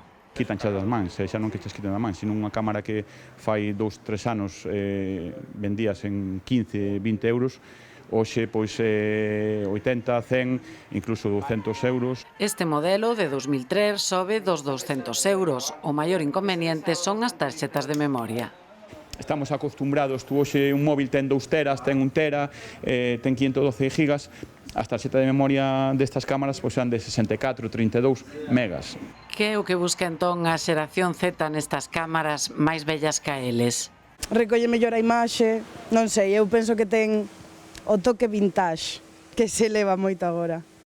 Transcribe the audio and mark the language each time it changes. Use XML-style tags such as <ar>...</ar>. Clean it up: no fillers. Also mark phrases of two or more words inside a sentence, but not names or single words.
<gl>Quitanche das mans, xa non que chas quiten das mans, sino unha cámara que fai 2-3 anos vendías en 15-20 euros, hoxe pois 80, 100, incluso 200 euros. Este modelo de 2003 sobe dos 200 euros. O maior inconveniente son as tarxetas de memoria. Estamos acostumbrados, tú hoxe un móvil ten 2 teras, ten 1 tera, ten 512 gigas, as tarxetas de memoria destas cámaras pois son de 64, 32 megas. Que é o que busca entón a xeración Z nestas cámaras máis vellas que eles? Recolle mellor a imaxe, non sei, eu penso que ten o toque vintage, que se leva moito agora.</gl>